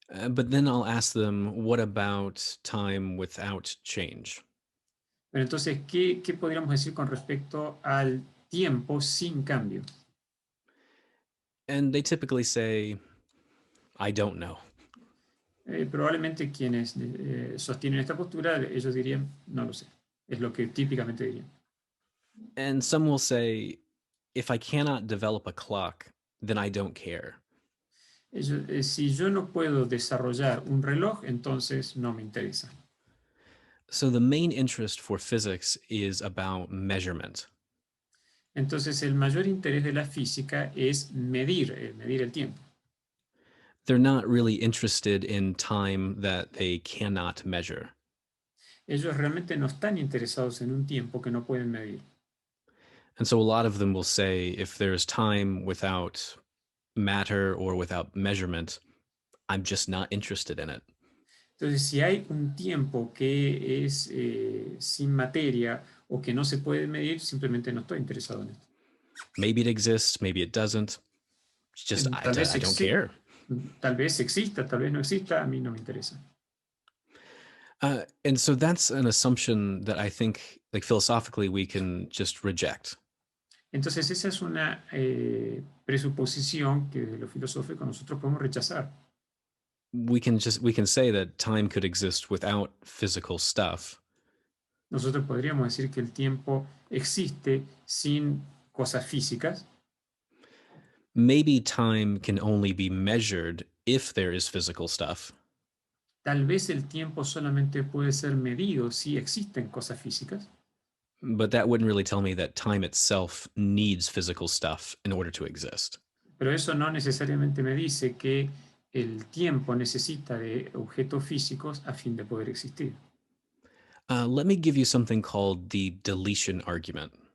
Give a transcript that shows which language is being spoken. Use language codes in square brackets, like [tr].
[en] But then I'll ask them, what about time without change? [es] Pero entonces, ¿qué podríamos decir con respecto al tiempo sin cambio? [en] And they typically say, I don't know. [es] Probablemente quienes sostienen esta postura, ellos dirían, no lo sé. Es lo que típicamente dirían. [en] And some will say, if I cannot develop a clock, then I don't care. [es] Si yo no puedo desarrollar un reloj, entonces no me interesa. [en] So the main interest for physics is about measurement. [es] Entonces el mayor interés de la física es medir el tiempo. [en] They're not really interested in time that they cannot measure. [es] Ellos realmente no están interesados en un tiempo que no pueden medir. [en] And so a lot of them will say, if there's time without matter or without measurement, I'm just not interested in it. [es] Entonces, si hay un tiempo que es sin materia o que no se puede medir, simplemente no estoy interesado en esto. [en] Maybe it exists, maybe it doesn't. It's just, I don't care. [es] Tal vez exista, tal vez no exista, a mí no me interesa. [en] And so that's an assumption that I think, like philosophically, we can just reject. [es] Entonces, esa es una presuposición que de lo filosófico nosotros podemos rechazar. [en] We can say that time could exist without physical stuff. [es] Nosotros podríamos decir que el tiempo existe sin cosas físicas. [en] Maybe time can only be measured if there is physical stuff. [es] Tal vez el tiempo solamente puede ser medido si existen cosas físicas. [en] But that wouldn't really tell me that time itself needs physical stuff in order to exist. [es] Pero eso no necesariamente me dice que el tiempo necesita de objetos físicos a fin de poder existir. [en] Let me give you something called the deletion argument.